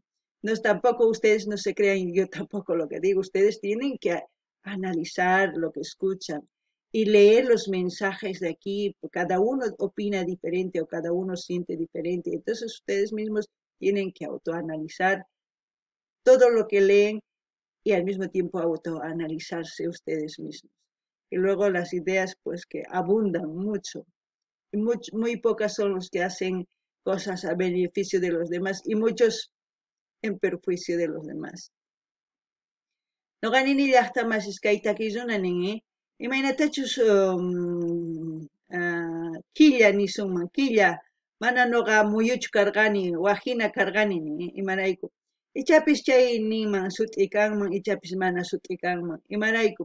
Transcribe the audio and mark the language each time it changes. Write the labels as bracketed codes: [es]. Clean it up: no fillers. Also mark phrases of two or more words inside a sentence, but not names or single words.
[es] No es tampoco ustedes no se crean, yo tampoco lo que digo, ustedes tienen que analizar lo que escuchan y leer los mensajes de aquí, cada uno opina diferente o cada uno siente diferente, entonces ustedes mismos tienen que autoanalizar todo lo que leen y al mismo tiempo autoanalizarse ustedes mismos. Y luego las ideas pues que abundan mucho, y muy pocas son los que hacen cosas a beneficio de los demás y muchos en perjuicio de los demás. [qu] Noqanini llaqtamasiskayta killunani, imaynatachus killa nisunman, killa, mana noqa muyuchu karqani, wajina karqanini, imarayku. Ichapis chay ninman sut'i kanman, ichapis mana sut'i kanman, imarayku.